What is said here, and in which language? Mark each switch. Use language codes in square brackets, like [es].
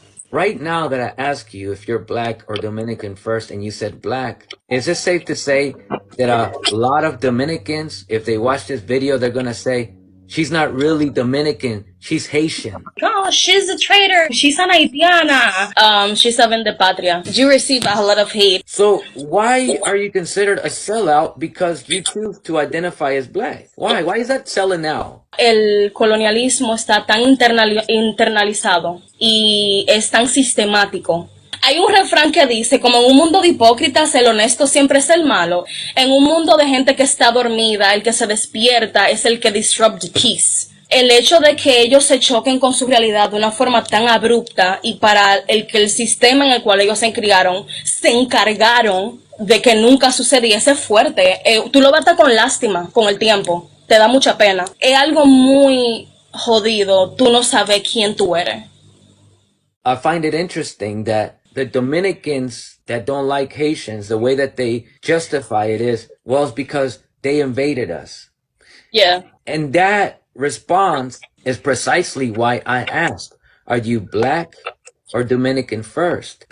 [en] Right now that I ask you if you're black or Dominican first and you said black, is it safe to say that a lot of Dominicans, if they watch this video, they're going to say, she's not really Dominican, she's Haitian? Oh, she's a traitor. She's an haitiana. She's a vende patria. You receive a lot of hate. So why are you considered a sellout because you choose to identify as black? Why? Why is that selling out? [es] El colonialismo está tan internalizado y es tan sistemático. Hay un refrán que dice, como en un mundo de hipócritas, el honesto siempre es el malo. En un mundo de gente que está dormida, el que se despierta es el que [en] disrupt the peace. [es] El hecho de que ellos se choquen con su realidad de una forma tan abrupta y para el que el sistema en el cual ellos se criaron se encargaron de que nunca sucediese fuerte. Tú lo ves hasta con lástima con el tiempo. Te da mucha pena. Es algo muy jodido. Tú no sabes quién tú eres. [en] I find it interesting that the Dominicans that don't like Haitians, the way that they justify it is, well, it's because they invaded us. Yeah. And that response is precisely why I asked, are you black or Dominican first?